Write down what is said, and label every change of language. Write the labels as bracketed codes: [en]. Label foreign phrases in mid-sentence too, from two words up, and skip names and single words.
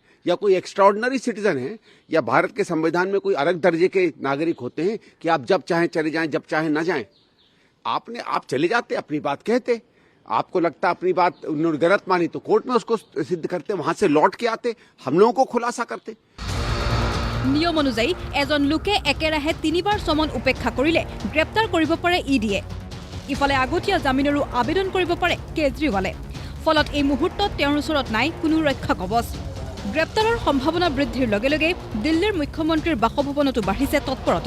[hi] या कोई [en] extraordinary citizen [hi] है? या भारत के संविधान में कोई अलग दर्जे के नागरिक होते हैं कि आप जब चाहें चले जाएं, जब चाहें ना जाएं? आप चले जाते, अपनी बात कहते, आपको लगता अपनी बात उन्होंने गलत मानी तो कोर्ट में उसको सिद्ध करते, वहां से लौट के आते, हम लोगों को खुलासा करते। [as] নিয়ম অনুযায়ী এজন লোকে একেৰাহে 3বাৰ সমন উপেক্ষা কৰিলে গ্ৰেপ্তাৰ কৰিব পাৰে ইডিয়ে। ইফালে আগতীয়া জামিনৰো আবেদন কৰিব পাৰে কেজৰিৱালে। ফলত এই মুহূৰ্তত তেওঁৰ ওচৰত নাই কোনো ৰক্ষা কবচ। গ্ৰেপ্তাৰৰ সম্ভাৱনা বৃদ্ধিৰ লগে লগে দিল্লীৰ মুখ্যমন্ত্ৰীৰ বাসভৱনতো বাঢ়িছে তৎপৰতা।